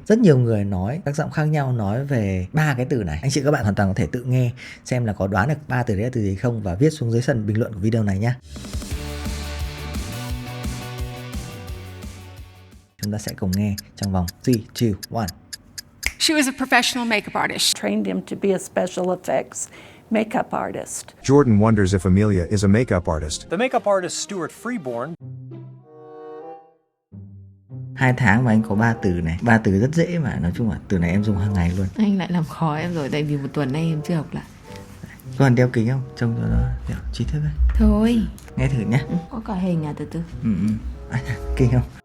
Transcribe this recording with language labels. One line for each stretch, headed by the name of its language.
Vietnamese: Rất nhiều người nói các giọng khác nhau nói về 3 cái từ này. Anh chị các bạn hoàn toàn có thể tự nghe xem là có đoán được 3 từ đấy là từ gì không, và viết xuống dưới phần bình luận của video này nhé. Chúng ta sẽ cùng nghe trong vòng 3, 2, 1.
English: She was a professional makeup artist. Trained him to be a special effects makeup artist. Jordan wonders if Amelia is a makeup artist. The makeup artist Stuart Freeborn.
Vietnamese: 2 tháng mà anh có 3 từ này. 3 từ rất dễ mà nói chung là từ này em dùng hàng ngày luôn. Anh lại làm khó em rồi, tại vì một tuần nay em chưa học lại. Còn đeo kính không? Trông cho nó kiểu trí thức ấy. Thôi. Nghe thử nhé. Có cả hình à, từ từ. Kinh không?